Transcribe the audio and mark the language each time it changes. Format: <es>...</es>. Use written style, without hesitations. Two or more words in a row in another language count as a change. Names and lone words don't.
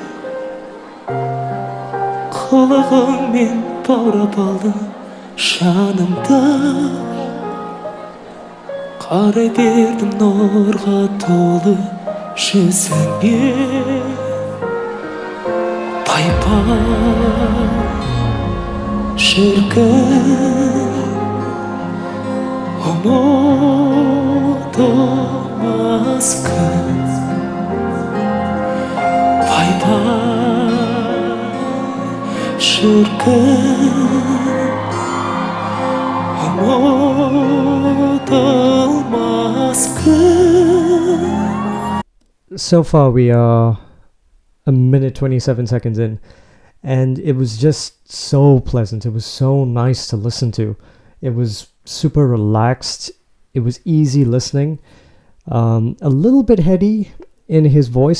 <kk>қылығыңмен баурап алдым жанымда, қарай бердім нұрға толы жүзіңе.</kk> <tr>Пай-пай şirkin unutamaz kız. Vay vay şirkin unutamaz kız.</tr> <en>So far we are a minute 27 seconds in, and it was just so pleasant. It was so nice to listen to. It was super relaxed. It was easy listening. A little bit heady in his voice.</en>